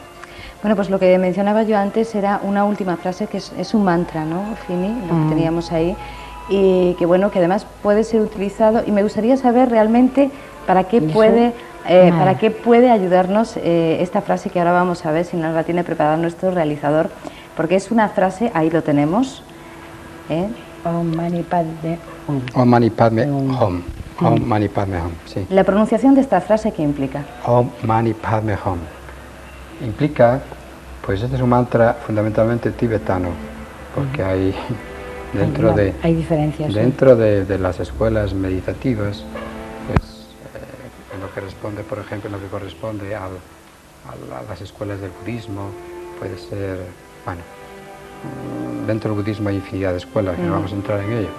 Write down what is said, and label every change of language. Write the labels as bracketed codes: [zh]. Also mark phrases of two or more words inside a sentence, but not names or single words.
[es] Bueno, pues lo que mencionaba yo antes era una última frase que es un mantra, ¿no, Fini? Lo que teníamos ahí, y que bueno, que además puede ser utilizado, y me gustaría saber realmente para qué puede ayudarnos esta frase que ahora vamos a ver si nos la tiene preparada nuestro realizador, porque es una frase, ahí lo tenemos, [sa] Om Mani Padme Hum. Om Mani Padme Hum. Om Mani Padme Hum, [es] sí. La pronunciación de esta frase, ¿qué implica? [sa] Om Mani Padme Hum. [es] Implica, pues este es un mantra fundamentalmente tibetano, porque hay hay diferencias. Dentro de las escuelas meditativas, pues, en lo que responde, por ejemplo, en lo que corresponde a las escuelas del budismo, puede ser, bueno, dentro del budismo hay infinidad de escuelas, que no vamos a entrar en ello.